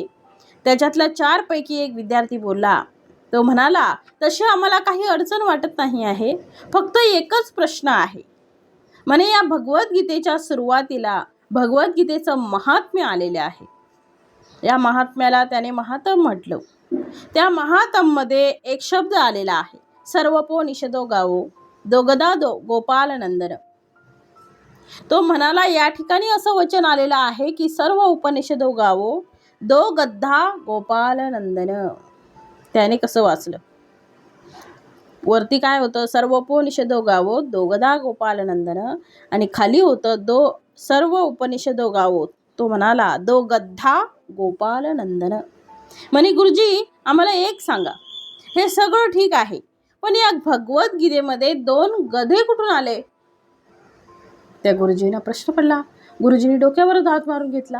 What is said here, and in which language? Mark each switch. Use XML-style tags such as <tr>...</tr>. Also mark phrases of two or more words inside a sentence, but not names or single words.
<mr>त्याच्यातल्या 4 पैकी एक विद्यार्थी बोलला। तो म्हणाला तशी आम्हाला काही अडचण वाटत नाही आहे, फक्त एकच प्रश्न आहे। म्हणे या भगवद्गीतेच्या सुरुवातीला भगवद्गीतेचं महात्म्य आलेले आहे। या महात्म्याला त्याने महात्म म्हटलं त्या महातममध्ये एक शब्द आलेला आहे,</mr> <sa>सर्वोपनिषदो गावो दोगदा गोपाल नंदन.</sa> <mr>तो म्हणाला, या ठिकाणी असं वचन आलेलं आहे की</mr> <sa>सर्व उपनिषदो गावो दो गद्दा गोपाल नंदन.</sa> <mr>त्याने कसं वाचलं? वरती काय होतं?</mr> <sa>सर्वोपनिषदो गावो दोगदा गोपाल नंदन,</sa> <mr>आणि खाली होतं</mr> <sa>सर्व उपनिषदो गावो.</sa> <mr>तो म्हणाला</mr> <sa>दो गद्दा गोपाल नंदन.</sa> <mr>म्हणे, गुरुजी आम्हाला एक सांगा, हे सगळं ठीक आहे, पण या भगवद्गीतेमध्ये 2 गधे कुठून आले? त्या गुरुजींना प्रश्न पडला. गुरुजींनी डोक्यावर हात मारून घेतला.</mr>